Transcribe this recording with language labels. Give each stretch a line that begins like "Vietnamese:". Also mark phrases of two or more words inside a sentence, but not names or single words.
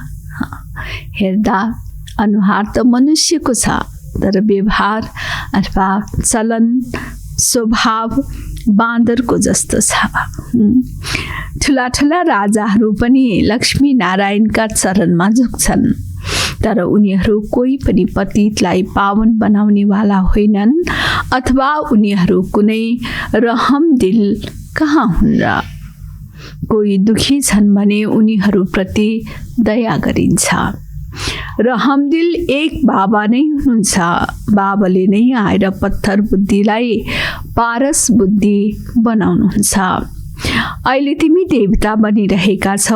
Nepali: हेर्दा अनुहार त मनुष्यको छ, तर व्यवहार अथवा चलन स्वभाव बाँदरको जस्तो छ। ठुला ठुला राजाहरू पनि लक्ष्मी नारायणका चरणमा झुक्छन्। तर उनीहरू कोही पनि पतितलाई पावन बनाउनेवाला होइनन् अथवा उनीहरू कुनै रहम दिल कहाँ हुन् र कोही दुखी छन् भने उनीहरूप्रति दया गरिन्छ। रहमदिल एक बाबा नै हुनुहुन्छ। बाबाले नै आएर पत्थर बुद्धिलाई पारस बुद्धि बनाउनुहुन्छ। अहिले तिमी देवता बनिरहेका छौ।